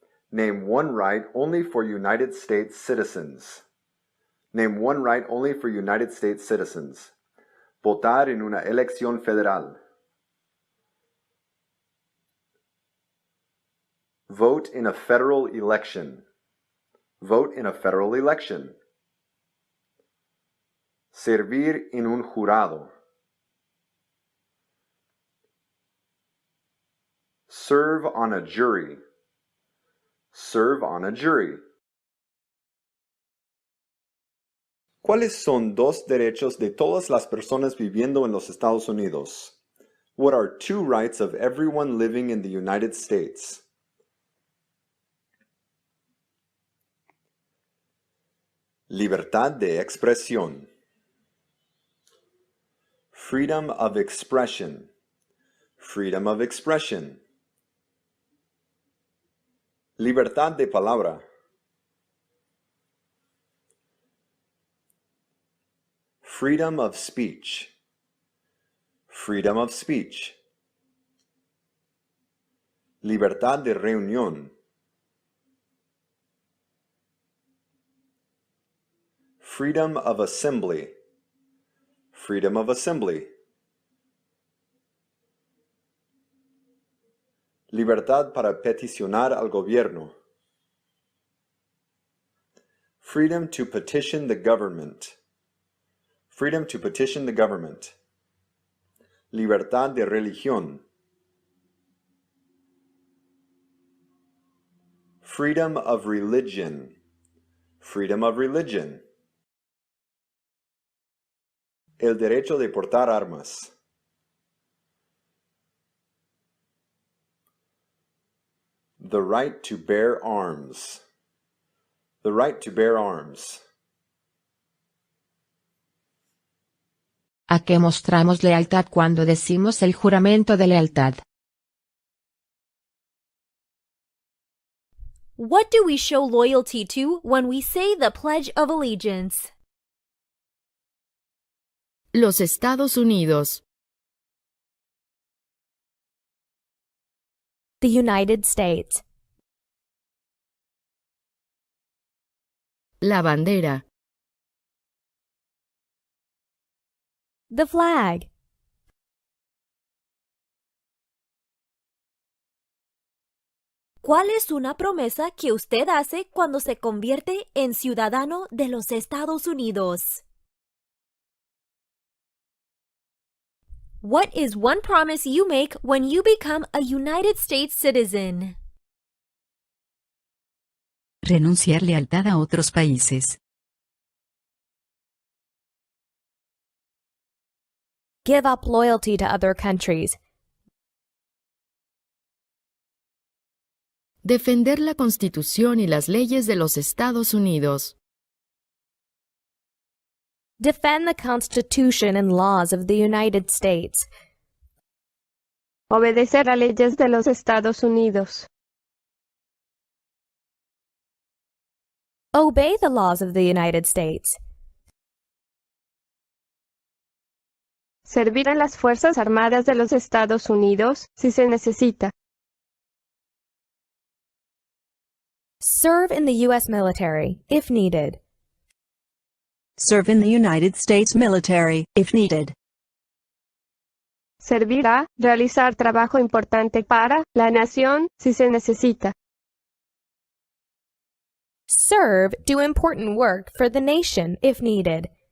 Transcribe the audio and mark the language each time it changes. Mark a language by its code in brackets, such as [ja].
[en] Name one right only for United States citizens. Name one right only for United States citizens. [es] Votar en una elección federal. [en] Vote in a federal election. Vote in a federal election. [es] Servir en un jurado. [en] Serve on a jury. Serve on a jury. [es] ¿Cuáles son 2 derechos de todas las personas viviendo en los Estados Unidos? [en] What are 2 rights of everyone living in the United States? [es] Libertad de expresión. [en] Freedom of expression. Freedom of expression. [es] Libertad de palabra. [en] Freedom of speech. Freedom of speech. [es] Libertad de reunión. [en] Freedom of assembly. Freedom of assembly. [es] Libertad para peticionar al gobierno. [en] Freedom to petition the government. Freedom to petition the government. [es] Libertad de religión. [en] Freedom of religion. Freedom of religion. [es] El derecho de portar armas. [en] The right to bear arms. The right to bear arms. [es] ¿A qué mostramos lealtad cuando decimos el juramento de lealtad? [en] What do we show loyalty to when we say the Pledge of Allegiance? [es] Los Estados Unidos. [en] The United States. [es] La bandera. [en] The flag. [es] ¿Cuál es una promesa que usted hace cuando se convierte en ciudadano de los Estados Unidos? [en] What is one promise you make when you become a United States citizen? [es] Renunciar lealtad a otros países. [en] Give up loyalty to other countries. [es] Defender la Constitución y las leyes de los Estados Unidos. [en] Defend the Constitution and laws of the United States. [es] Obedecer a leyes de los Estados Unidos. [en] Obey the laws of the United States. [es] Servir en las Fuerzas Armadas de los Estados Unidos, si se necesita. [en] Serve in the U.S. military, if needed. Serve in the United States military, if needed. [es] Servirá, realizar trabajo importante para la nación, si se necesita. [en] Serve, do important work for the nation, if needed.